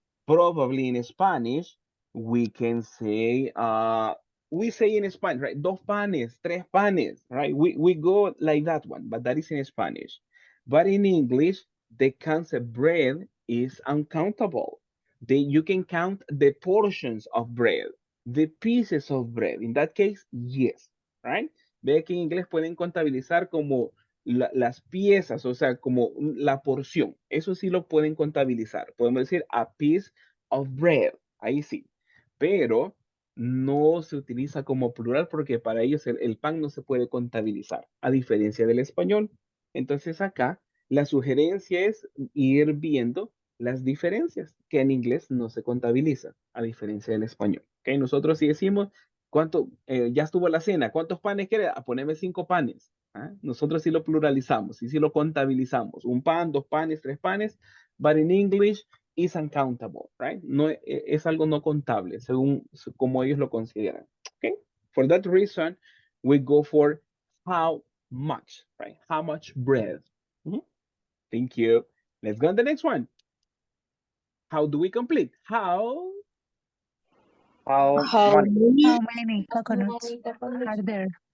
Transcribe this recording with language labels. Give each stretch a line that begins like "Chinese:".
English: Probably in Spanish, we can say, we say in Spanish, right?
Spanish: Dos panes, tres panes,
English: right? We go like that one, but that is in Spanish. But in English, the concept bread is uncountable. You can count the portions of bread, the pieces of bread. In that case, yes, right?
Spanish: Ve que en inglés pueden contabilizar como las piezas, o sea, como la porción. Eso sí lo pueden contabilizar. Podemos decir
English: a piece of bread.
Spanish: Ahí sí. Pero no se utiliza como plural porque para ellos el pan no se puede contabilizar, a diferencia del español. Entonces acá la sugerencia es ir viendo las diferencias que en inglés no se contabiliza, a diferencia del español. ¿Ok? Nosotros sí decimos, ¿cuánto? Ya estuvo la cena, ¿cuántos panes quiere? Poneme 5 panes. ¿Ah? Nosotros sí lo pluralizamos y sí lo contabilizamos. Un pan, 2 panes, 3 panes,
English: but in English is uncountable, right?
Spanish: No, es algo no contable, según como ellos lo consideran. ¿Ok?
English: For that reason, we go for how much, right? How much bread? Thank you. Let's go on the next one. How do we complete? How How How many? many? How many coconuts are there?